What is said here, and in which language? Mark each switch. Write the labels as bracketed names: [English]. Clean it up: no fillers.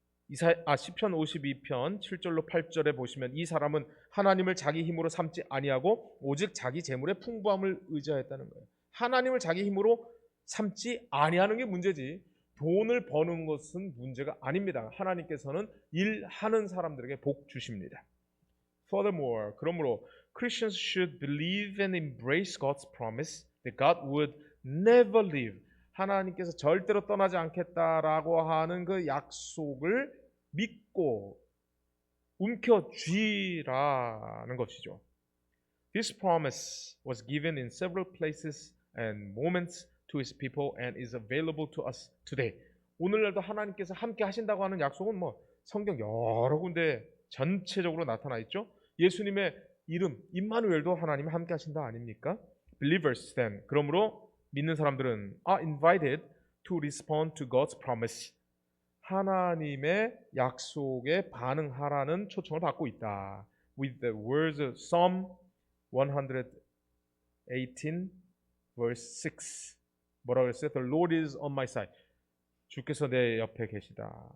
[Korean] 시편 52편 7절로 8절에 보시면 이 사람은 하나님을 자기 힘으로 삼지 아니하고 오직 자기 재물의 풍부함을 의지하였다는 거예요. 하나님을 자기 힘으로 삼지 아니하는 게 문제지 돈을 버는 것은 문제가 아닙니다. 하나님께서는 일하는 사람들에게 복 주십니다. [English] Furthermore, [Korean] 그러므로 [English] Christians should believe and embrace God's promise that God would never leave. [Korean] 하나님께서 절대로 떠나지 않겠다라고 하는 그 약속을 믿고 움켜쥐라는 것이죠. [English] This promise was given in several places and moments to His people and is available to us today. [Korean] 오늘날도 하나님께서 함께 하신다고 하는 약속은 성경 여러 군데 전체적으로 나타나 있죠. 예수님의 이름 임마누엘도 하나님이 함께 하신다 아닙니까? [English] Believers then, [Korean] 그러므로 믿는 사람들은 [English] are invited to respond to God's promise. [Korean] 하나님의 약속에 반응하라는 초청을 받고 있다. [English] With the words of Psalm 118 verse 6. [Korean] 뭐라고 했어요? [English] The Lord is on my side. [Korean] 주께서 내 옆에 계시다.